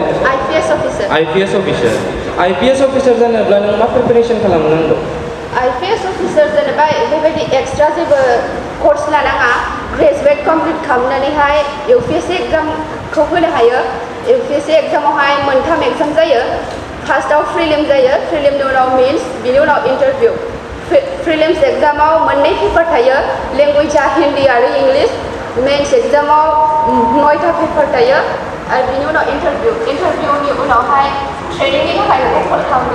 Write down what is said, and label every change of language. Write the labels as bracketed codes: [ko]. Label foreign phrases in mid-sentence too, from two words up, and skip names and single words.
[en] IPS officer. IPS officer. IPS officer [brx] जानोब्ला नों मा प्रिपारेसन खालामनांगौ? IPS officer जानोबा बेबायदि एक्सट्रा जेबो कर्स लानाङा ग्रेजुवेट कमप्लिट खालामनानैहाय UPSC एग्जामखौ होनो हायो UPSC एग्जामावहाय मोनथाम एग्जाम जायो फार्स्टआव प्रिलिम जायो प्रिलिमनि उनाव मेन्स बिनि उनाव इन्टारभिउ प्रिलिम्स एग्जामाव मोननै पेपार थायो लेंगुवेजआ हिन्दी आरो इंलिश मेन्स एग्जामाव 9टा पेपार थायो आरो बिनि उनाव इन्टारभिउनि उनावहाय ट्रेनिंनि थाखाय नोंखौ कल खालामगोन